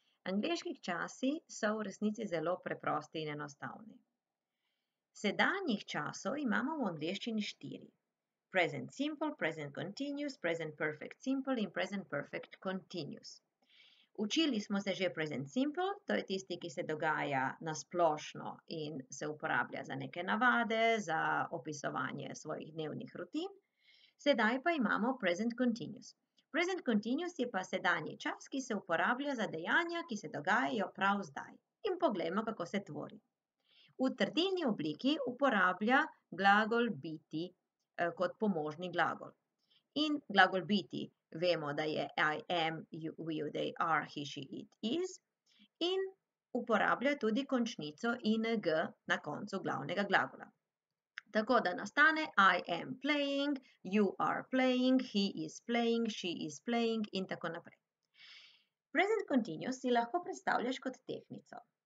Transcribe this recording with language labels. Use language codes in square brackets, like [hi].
[sl] Angleški časi so v resnici zelo preprosti in enostavni. Sedanjih časov imamo v angleščini 4. [en] Present simple, present continuous, present perfect simple in present perfect continuous. [sl] Učili smo se že present simple, to je tisti, ki se dogaja na splošno in se uporablja za neke navade, za opisovanje svojih dnevnih rutin. Sedaj pa imamo present continuous. Present continuous je pa sedanji čas, ki se uporablja za dejanja, ki se dogajajo prav zdaj. In poglejmo, kako se tvori. V trdilni obliki uporablja glagol biti kot pomožni glagol. In glagol biti vemo, da je [en] I am, you, we, they are, he, she, it, is. [sl] In uporablja tudi končnico ing na koncu glavnega glagola. Tako da nastane [en] I am playing, you are playing, he is playing, she is playing [sl] in tako naprej. Present continuous si lahko predstavljaš kot tehtnico.